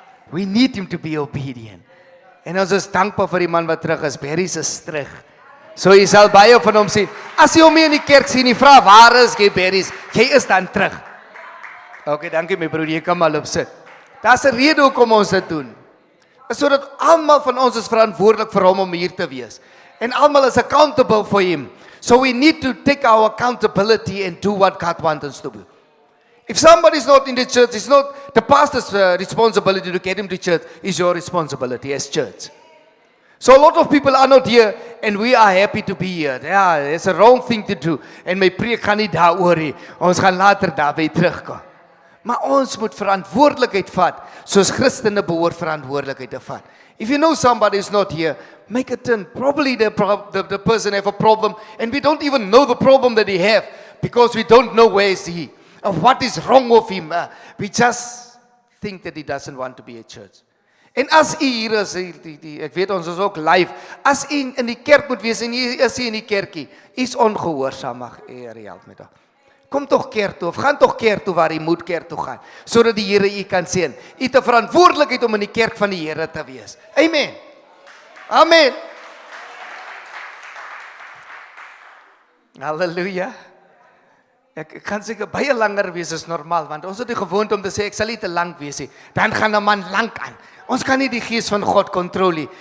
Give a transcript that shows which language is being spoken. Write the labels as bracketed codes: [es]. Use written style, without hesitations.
[en] We need him to be obedient. [af] En ons is dankbaar vir die man wat terug is. Berries is terug. So jy sal baie van hom sien. As jy hom nie in die kerk sien, vra waar is jy Berries? Jy is dan terug. Okay, dankie my broer, jy kan maar op sit. Daar's 'n rede hoekom ons dit doen. Is sodat almal van ons is verantwoordelik vir hom om hier te wees. En almal is [en] accountable for him. So we need to take our accountability and do what God wants us to do. If somebody is not in the church, it's not the pastor's responsibility to get him to church, it's your responsibility as church. So a lot of people are not here and we are happy to be here. Yeah, it's a wrong thing to do. [af] En my preek gaan nie daaroor nie. Ons gaan later daarby terugkom. Maar ons moet verantwoordelikheid vat, soos Christene behoort verantwoordelikheid te vat. [en] If you know somebody is not here, make a turn. Probably the person have a problem and we don't even know the problem that he have because we don't know where is he or what is wrong with him. We just think that he doesn't want to be a church. [af] En as u hier is, ek weet ons is ook live, as u in die kerk moet wees en u is in die kerkie, is ongehoorsaam, mag help met dat. Kom toch kerk toe, of gaan toch kerk toe waar u moet kerk toe gaan, sodat die Here u kan sien. U het 'n verantwoordelikheid om in die kerk van die Here te wees. Amen. Amen. Halleluja. Ek kan seker baie langer wees as normaal, want ons het die gewoonte om te sê, ek sal nie te lank wees nie. Dan gaan 'n man lank aan. Ons kan nie die gees van God kontrol nie.